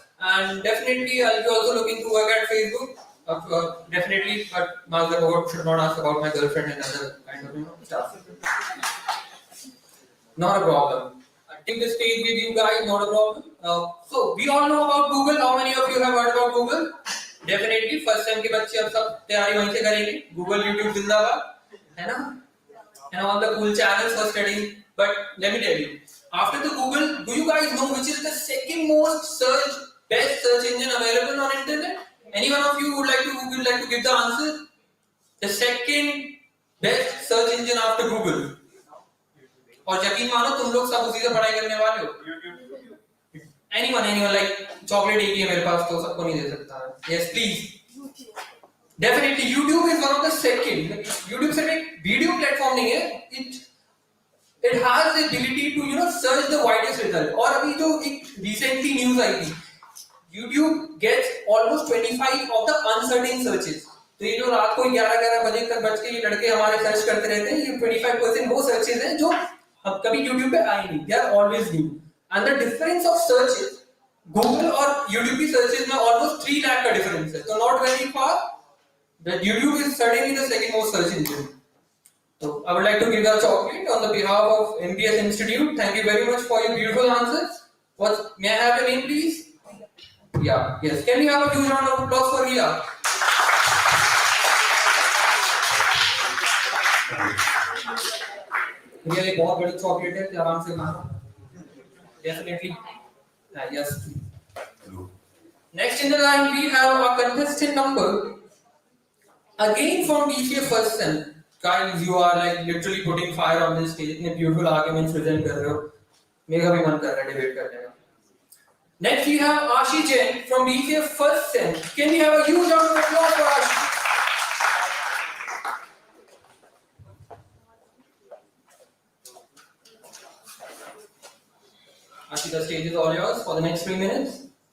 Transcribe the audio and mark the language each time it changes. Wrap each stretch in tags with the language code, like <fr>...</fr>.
<en>And definitely, I'll be also looking to work at Facebook. Definitely, but Mark Zuckerberg should not ask about my girlfriend and other kind of stuff. Not a problem. I'll take the stage with you guys. Not a problem. So we all know about Google. How many of you have heard about Google?</en> <hi>Definitely, first time के बच्चे अब सब तैयारी वहीं से करेंगे. Google, YouTube जिंदाबाद, है ना?</hi> <en>And all the cool channels for studying. But let me tell you, after the Google, do you guys know which is the second most best search engine available on internet? Any one of you would like to give the answer? The second best search engine after Google.</en> <hi>और यकीन मानो तुम लोग सब उसी से पढ़ाई करने वाले हो.</hi> <en>Anyone like chocolate</en> <hi>एक ही है मेरे पास तो सबको नहीं दे सकता.</hi> <en>Yes, please. Definitely, YouTube is one of the second.</en> <hi>YouTube सिर्फ एक वीडियो प्लेटफॉर्म नहीं है.</hi> <en>It has the ability to search the widest result.</en> <hi>और अभी जो एक recently news आई थी,</hi> <en>YouTube gets almost 25 of the uncertain searches.</en> <hi>तो ये जो रात को 11 बजे तक बज के ये लड़के हमारे सर्च करते रहते हैं, ये 25% वो searches हैं जो कभी YouTube पे आए नहीं.</hi> <en>They are always new. And the difference of searches,</en> <hi>Google और YouTube की searches में almost 3 lakh का difference है.</hi> <en>So not very far. But YouTube is certainly the second most search engine. So I would like to give a chocolate on the behalf of MPS Institute. Thank you very much for your beautiful answers. May I have your name, please? Yeah. Yes. Can we have a huge round of applause for Ria?</en> <hi>Ria एक बहुत बड़ी chocolate है, आराम से खाना.</hi> <en>Definitely. Yes. Next in the line we have a contestant number. Again from BCA first sem. Guys, you are like literally putting fire on this stage.</en> <hi>इतने beautiful arguments present कर रहे हो. मेरा भी मन कर रहा है debate करने का.</hi> <en>Next we have Ashi Jain from BCA first sem. Can we have a huge round of applause for Ashi? Ashi, the stage is all yours for the next 3 minutes.</en>